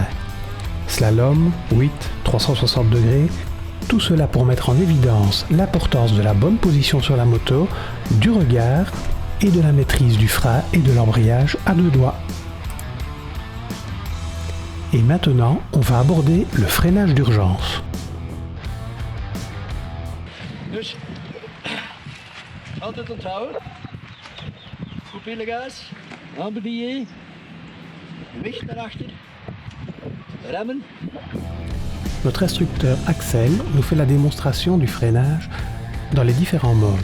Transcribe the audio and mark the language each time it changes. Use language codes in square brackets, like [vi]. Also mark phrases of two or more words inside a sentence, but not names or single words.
[fr] Slalom, 8, 360 degrés, tout cela pour mettre en évidence l'importance de la bonne position sur la moto, du regard et de la maîtrise du frein et de l'embrayage à 2 doigts. Et maintenant, on va aborder le freinage d'urgence. [nl] Dus, altijd onthouden. Goed pillengas, aanbedienen, gewicht naar achter, remmen. [fr] Notre instructeur Axel nous fait la démonstration du freinage dans les différents modes.